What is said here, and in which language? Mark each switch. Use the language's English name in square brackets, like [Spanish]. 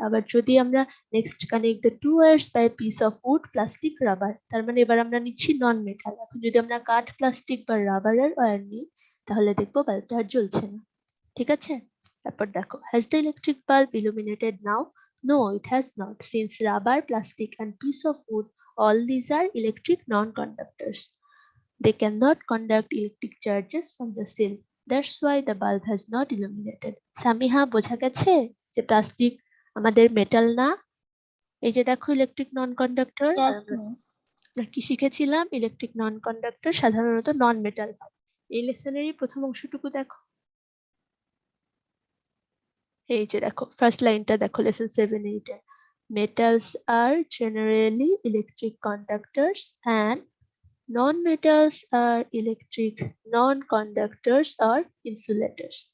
[Bangla] আবার যদি আমরা [English] next connect the two wires by piece of wood, plastic, rubber, [Bangla] তার মানে এবার আমরা নিচ্ছি নন মেটাল। এখন যদি আমরা কাঠ, প্লাস্টিক বা রাবারের ওয়্যার নিই, তাহলে দেখবো বাল্বটা আর জ্বলছে না। ঠিক আছে, তারপর দেখো, [English] Has the electric bulb illuminated now? No, it has not, since rubber, plastic and piece of wood, all these are electric non-conductors. They cannot conduct electric charges from the cell. That's why the bulb has not illuminated. [Bangla] Samiha, বোঝা গেছে যে plastic আমাদের metal না? এই যে দেখো, electric নন conductor, [English] Yes, miss. [Bangla] কি শিখেছিলাম, ইলেকট্রিক নন কন্ডাক্টর সাধারণত নন মেটাল হয়। এই লেসনেরই প্রথম অংশটুকু দেখো, এই যে দেখো ফার্স্ট লাইনটা দেখো, lesson 7-8 A, [English] metals are generally electric conductors and non-metals are electric non-conductors or insulators.